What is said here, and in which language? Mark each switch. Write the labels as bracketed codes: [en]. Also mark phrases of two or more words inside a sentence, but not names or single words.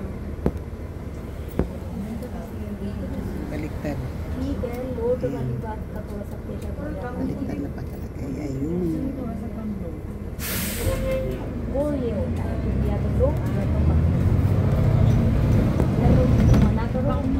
[tl] Baliktad. [hi] ठीक है लोड वाली बात का थोड़ा सा प्रेशर [tl] Baliktad na pa talaga. Ayun. [hi] वो ये होता है कि या तो लो या तो मना करो